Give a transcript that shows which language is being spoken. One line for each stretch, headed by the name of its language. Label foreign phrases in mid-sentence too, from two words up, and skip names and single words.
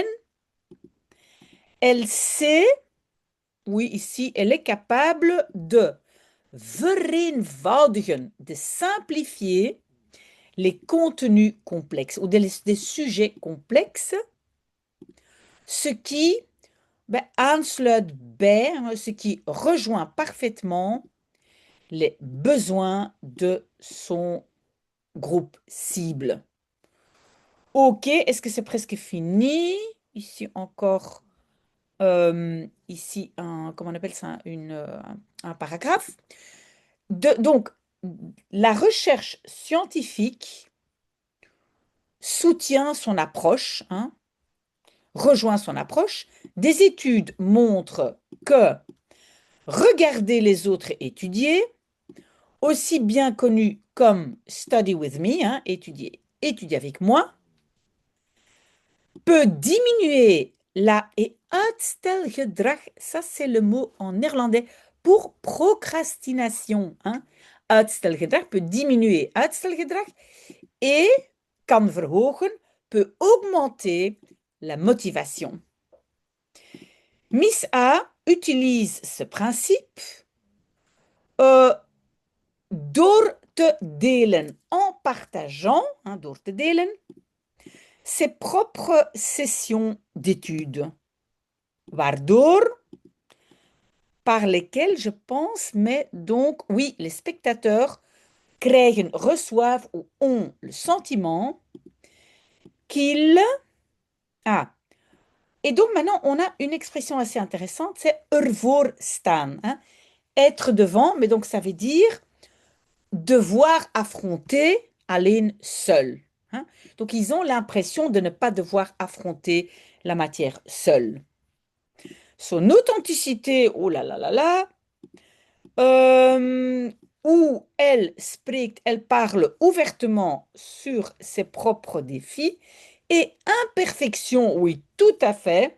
French: Elle sait, oui, ici, elle est capable de vereenvoudigen, de simplifier les contenus complexes ou des sujets complexes, ce qui
Dutch: aansluit bij,
French: ce qui rejoint parfaitement les besoins de son groupe cible. Ok, est-ce que c'est presque fini? Ici encore, ici comment on appelle ça, un paragraphe. Donc, la recherche scientifique soutient son approche, rejoint son approche. Des études montrent que regarder les autres étudier, aussi bien connu comme Study with me, étudier avec moi, peut diminuer la et uitstelgedrag, ça c'est le mot en néerlandais pour procrastination. Hein. Uitstelgedrag peut diminuer uitstelgedrag et
Dutch: kan verhogen
French: peut augmenter la motivation. Miss A utilise ce principe
Dutch: door te delen,
French: en partageant, hein,
Dutch: door te delen,
French: ses propres sessions d'études, waardoor, par lesquelles je pense, mais donc, oui, les spectateurs reçoivent ou ont le sentiment qu'ils... Ah, et donc maintenant, on a une expression assez intéressante, c'est
Dutch: ervoor staan.
French: Hein, être devant, mais donc ça veut dire devoir affronter alleen seul. Hein. Donc ils ont l'impression de ne pas devoir affronter la matière seule. Son authenticité, oh là là là là, où elle spreekt, elle parle ouvertement sur ses propres défis, et imperfection, oui, tout à fait.